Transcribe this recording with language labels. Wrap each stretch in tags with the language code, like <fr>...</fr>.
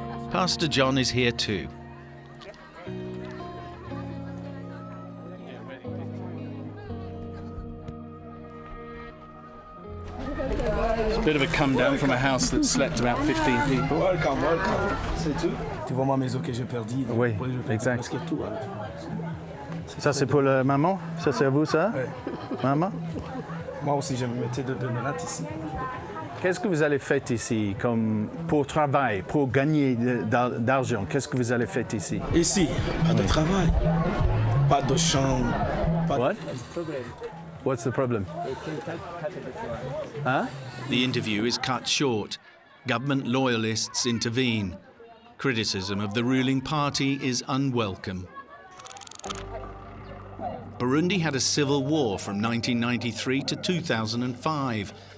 <en>Pastor John is here too. It's a bit of a come down from a house that slept about 15 people.</en> <fr>Welcome. C'est tout. Tu vois ma maison que j'ai perdue. Oui, exact. Presque tout. Ça c'est pour la maman? Ça c'est à vous ça? Oui. Maman? Moi aussi je me mettais de menottes ici. Qu'est-ce que vous allez faire ici comme pour travail, pour gagner d'argent? Qu'est-ce que vous allez faire ici? Ici, pas de travail, pas de chambre.</fr> <en>What? What's the problem? Huh? The interview is cut short. Government loyalists intervene. Criticism of the ruling party is unwelcome. Burundi had a civil war from 1993 to 2005.</en>